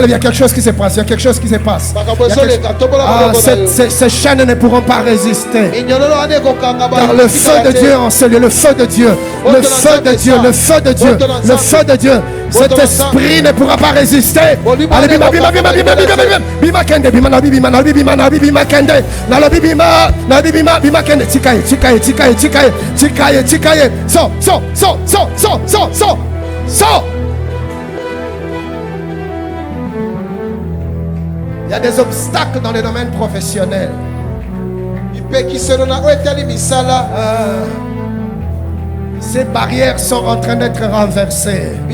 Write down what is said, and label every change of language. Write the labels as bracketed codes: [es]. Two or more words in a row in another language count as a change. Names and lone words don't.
[fr] Il y a quelque chose qui se passe, il y a quelque chose qui se passe. Ces chaînes ne pourront pas résister. Car le feu de Dieu en ce lieu, le feu de Dieu, le feu de Dieu, le feu de Dieu, le feu de Dieu. Cet esprit ne pourra pas résister. Allez, [ln] bima, bima, bima, bima, bima, bima, bima, kende, bima, na bima, na bima, na bima, kende, na bima, na bima, bima, kende, tikaye, tikaye, tikaye, tikaye, tikaye, tikaye, so, so, so, so, so, so, so, so. [fr] Il y a des obstacles dans le domaine professionnel. Ces barrières sont en train d'être renversées.